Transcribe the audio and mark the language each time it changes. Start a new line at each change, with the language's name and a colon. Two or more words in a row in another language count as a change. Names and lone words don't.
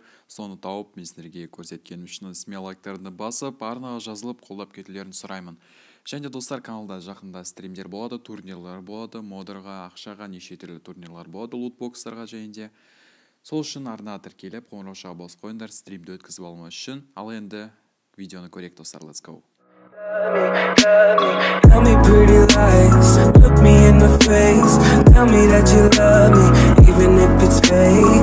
Kazakh: Соны тауып мен сіздерге көрсеткенім үшін смело лайктарды басып, арнаға жазылып, қолдап кетулерін сұраймын. Және де достар, каналда жақында стримдер болады, турнирлар болады, модерға, ақшаға, неше түрлі турнирлар болады, лутбокстарға және де. Сол үшін арнаға тіркеліп, қоңыраушыға бас қойыңдар, стримді өткізіп алмас үшін. Ал енді видеоны көрейік достар,
English: let's go. Tell me pretty lies, look me in the face. Tell me that you love me, even if it's fake.